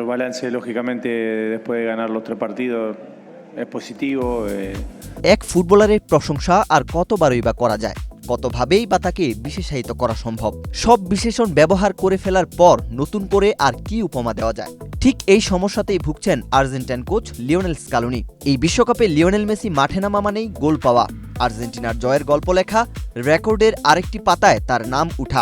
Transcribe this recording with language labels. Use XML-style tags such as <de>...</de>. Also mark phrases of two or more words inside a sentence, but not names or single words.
<es>balance, lógicamente, después de ganar los 3 partidos, es positivo.</es> <bn>এক ফুটবলারের প্রশংসা আর কতবারই বা করা যায়, কতভাবেই বা তাকে বিশেষায়িত করা সম্ভব। সব বিশেষণ ব্যবহার করে ফেলার পর নতুন করে আর কি উপমা দেওয়া যায়? ঠিক এই সমস্যাতেই ভুগছেন আর্জেন্টাইন কোচ লিওনেল স্কালোনি। এই বিশ্বকাপে লিওনেল মেসি মাঠে নামা মানেই গোল পাওয়া, আর্জেন্টিনার জয়ের গল্প লেখা, রেকর্ডের আরেকটি পাতায় তার নাম উঠা।</bn>